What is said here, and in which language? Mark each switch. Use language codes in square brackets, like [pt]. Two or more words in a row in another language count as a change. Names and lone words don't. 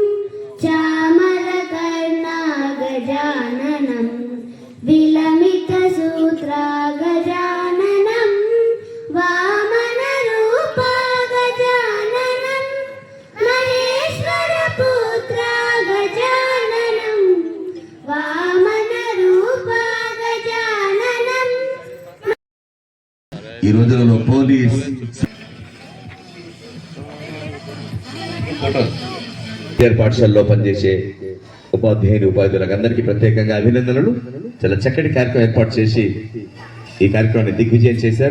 [sa] चामरकर्णा गजाननम् विलमितसूत्रा गजाननम् वामनरूपा गजाननम् महेश्वरपुत्रा गजाननम् वामनरूपा गजाननम्। [te] ఈ రోజులలో పోలీస్ పాఠశాలలో పనిచేసే ఉపాధ్యాయులకు అందరికీ ప్రత్యేకంగా అభినందనలు. చాలా చక్కటి కార్యక్రమం ఏర్పాటు చేసి ఈ కార్యక్రమాన్ని దిగ్విజయం చేశారు.